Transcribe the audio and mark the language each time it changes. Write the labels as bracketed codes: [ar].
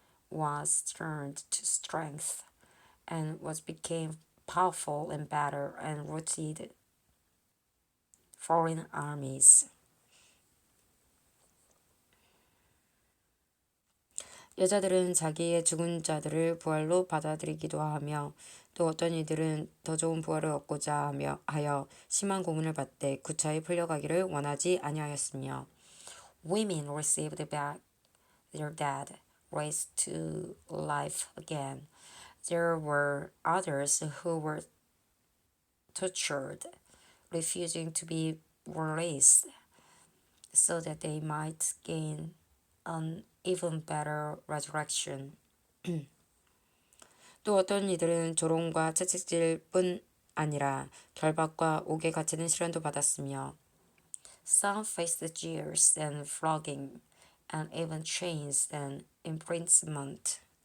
[en] was turned to strength, and became powerful in battle and routed foreign armies. [ko] 여자들은 자기의 죽은 자들을 부활로 받아들이기도 하며 또 어떤 이들은 더 좋은 부활을 얻고자 하여 심한 고문을 받되 구차히 풀려가기를 원하지 아니하였으며 [en] Women received back their dead, raised to life again. There were others who were tortured, refusing to be released, so that they might gain an even better resurrection. [ko] 또 어떤 이들은 조롱과 채찍질뿐 아니라 결박과 옥에 갇히는 시련도 받았으며 [en] Some faced jeers and flogging, and even chains and imprisonment.